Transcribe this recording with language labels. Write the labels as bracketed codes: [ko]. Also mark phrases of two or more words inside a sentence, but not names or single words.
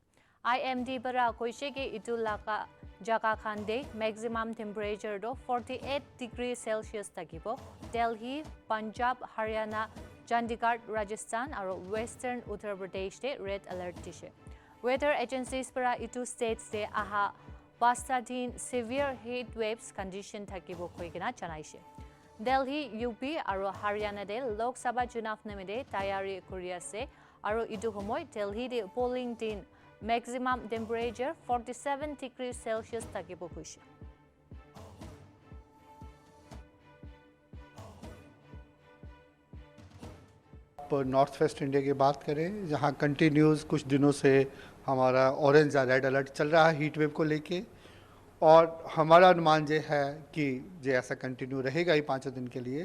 [hoj] IMD bara koishe ke itu laka jaga khande [en] maximum temperature [hoj] do 48 [en] degrees Celsius [hoj] takibo. Delhi, Punjab, Haryana, Chandigarh, Rajasthan aro Western Uttar Pradesh de [en] red alert [hoj] tishe. [en] Weather agencies [hoj] bara itu states de aha bastadin [en] severe heat waves condition [hoj] takibo koigina janaishe. Delhi, UP aro Haryana de Lok Sabha Chunav namide tayari kuri ase aro idu homoy Delhi de polling din [en] maximum temperature [hoj] 47 [en] degrees Celsius [hoj] takibo kuishe. [hi] नॉर्थ वेस्ट इंडिया की बात करें जहां कंटिन्यूस कुछ दिनों से हमारा ऑरेंज या [en] red alert [hi] चल रहा है [en] heat wave [hi] को लेके और हमारा अनुमान ये है कि ये ऐसा कंटिन्यू रहेगा ही 5 दिन के लिए।